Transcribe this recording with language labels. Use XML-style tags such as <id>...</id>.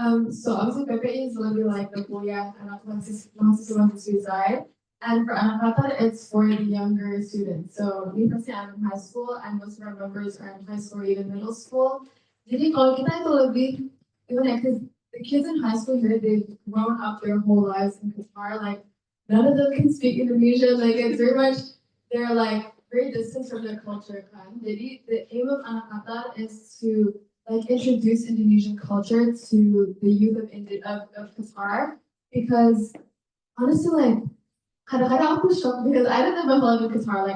<en>So obviously PPI is gonna be like the</en> <id>kuliah anak mahasiswa</id> <en>side. And for anak Qatar, it's for the younger students. So me personally, I'm in high school, and most of our members are in high school or even middle school.</en> <id>Jadi kalau kita itu lebih, gimana?</id> <en>Because the kids in high school here, they've grown up their whole lives in Qatar. Like none of them can speak Indonesian. Like it's very much, they're like very distant from their culture. Kan?</en> <id>Jadi</id> <en>the aim of anak Qatar is to like introduce Indonesian culture to the youth of Qatar, because honestly, like</en> <id>kadang-kadang aku</id> <en>shocked because I didn't know my whole life in Qatar.</en>